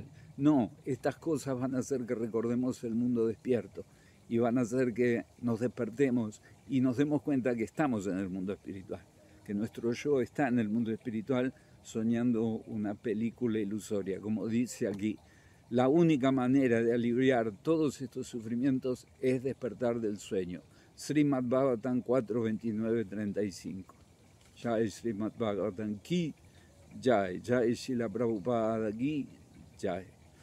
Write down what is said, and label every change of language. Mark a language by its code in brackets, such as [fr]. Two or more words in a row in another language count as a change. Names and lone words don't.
[es] No, estas cosas van a hacer que recordemos el mundo despierto y van a hacer que nos despertemos y nos demos cuenta que estamos en el mundo espiritual, que nuestro yo está en el mundo espiritual soñando una película ilusoria, como dice aquí. La única manera de aliviar todos estos sufrimientos es despertar del sueño. Srimad Bhagavatam 4.29.35. [hi] जय श्रीमद् भागवतम् की जय, जय श्रील प्रभुपाद की जय.